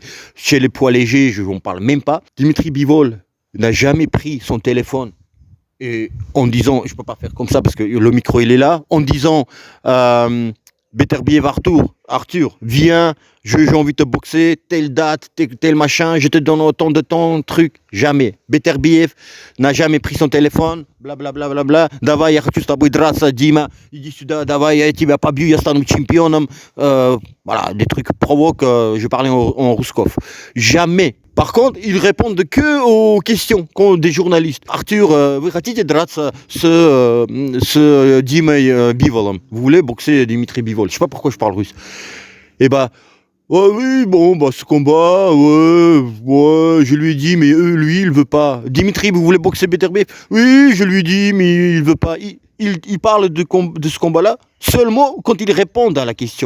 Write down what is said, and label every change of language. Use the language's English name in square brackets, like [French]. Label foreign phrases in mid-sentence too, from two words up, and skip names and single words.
[French] Chez les poids légers, je n'en parle même pas. Dimitri Bivol n'a jamais pris son téléphone et en disant, je ne peux pas faire comme ça parce que le micro il est là, en disant... Beterbiev Arthur, viens, j'ai envie de te boxer, telle date, tel machin, je te donne autant de temps, truc, jamais. Beterbiev n'a jamais pris son téléphone, blablabla, bla, bla, bla. [Russian] Давай, я хочу с тобой драться, Дима, иди сюда, давай, я тебя побью, я стану чемпионом. [French] Voilà, des trucs provoques, je parlais en Rouskov. Jamais. Par contre, ils répondent que aux questions des journalistes. [Russian] Arthur, вы хотите драться с Димой Биволом? [French] Vous voulez boxer Dimitri Bivol? Je sais pas pourquoi je parle russe. Et oui, bon, ce combat, ouais, je lui ai dit, mais lui, il veut pas. Dimitri, vous voulez boxer Beterbiev? Oui, je lui ai dit, mais il veut pas. il parle de ce combat-là seulement quand il répond à la question.